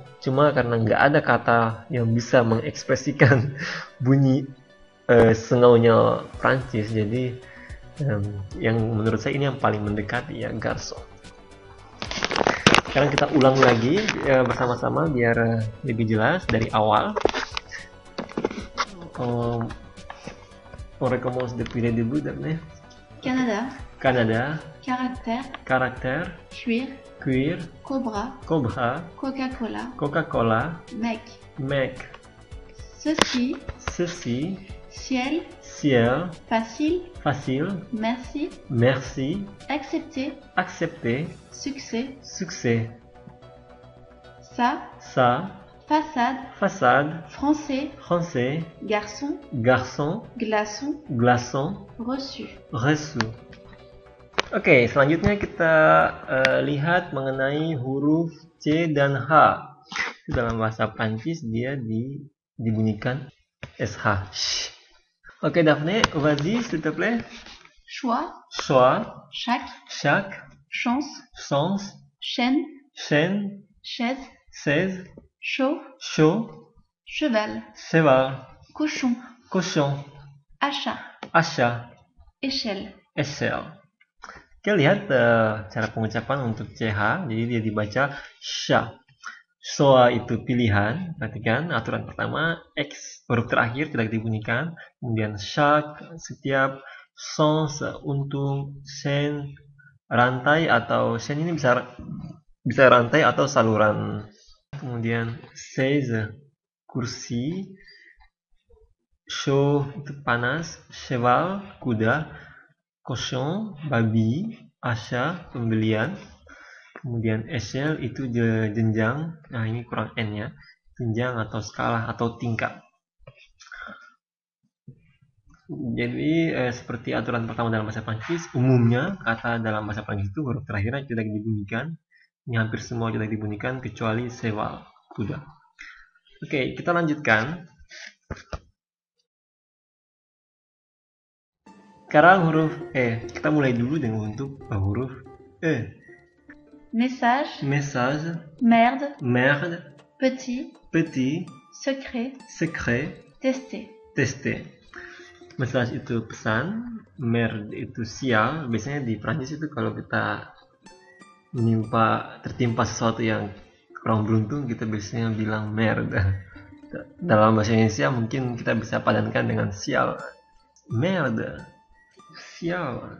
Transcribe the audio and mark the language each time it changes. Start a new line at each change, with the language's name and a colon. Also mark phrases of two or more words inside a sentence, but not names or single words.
Indonesian: Cuma karena nggak ada kata yang bisa mengekspresikan bunyi sengaunya Prancis, jadi yang menurut saya ini yang paling mendekati ya, garçon. Sekarang kita ulang lagi bersama-sama biar lebih jelas dari awal.
French: On recommence depuis le début d'abord. Canada. Canada. Caractère. Caractère. Cuir. Cuir. Cobra. Cobra. Coca-Cola. Coca-Cola. Mec. Mec. Ceci. Ceci. Ciel. Ciel. Facile. Facile. Merci. Merci. Accepter. Accepter. Succès. Succès. Ça. Ça. Façade. Façade. Français. Français. Garçon. Garçon. Glaçon. Glaçon. Reçu. Reçu.
Indonesian: Oke, selanjutnya kita lihat mengenai huruf C dan H. Dalam bahasa Prancis dia dibunyikan SH. Oke,
French: Daphné, vas-y, s'il te plaît. Choix. Choix. Chaque. Chaque. Chance. Sens. Chaîne. Chaîne. Chaise. 16. Chaud. Chaud. Cheval. Cheval. Cochon. Cochon. Achat. Achat. Échelle. Échelle.
Indonesian: Oke, lihat cara pengucapan untuk CH. Jadi dia dibaca sha. Soa itu pilihan. Perhatikan aturan pertama, X huruf terakhir tidak dibunyikan. Kemudian chaque, setiap, sens, untung, chaîne, rantai atau chaîne ini bisa rantai atau saluran. Kemudian 16, kursi, chaud itu panas, cheval kuda, cochon babi, achat pembelian. Kemudian échelle itu jenjang. Nah, ini kurang N ya. Jenjang atau skala atau tingkat. Jadi seperti aturan pertama dalam bahasa Prancis, umumnya kata dalam bahasa Prancis itu huruf terakhirnya tidak dibunyikan. Ini hampir semua tidak dibunyikan kecuali cheval, kuda. Oke, kita lanjutkan. Sekarang huruf E. Kita mulai dulu dengan untuk huruf E.
French: Message. Message. Merde. Merde. Petit. Petit. Secret. Secret. Tester.
Indonesian: Tester. Message itu pesan. Merde itu sial. Biasanya di Prancis itu kalau kita tertimpa sesuatu yang kurang beruntung, kita biasanya bilang merde. Dalam bahasa Indonesia mungkin kita bisa padankan dengan sial. Merde. Sial.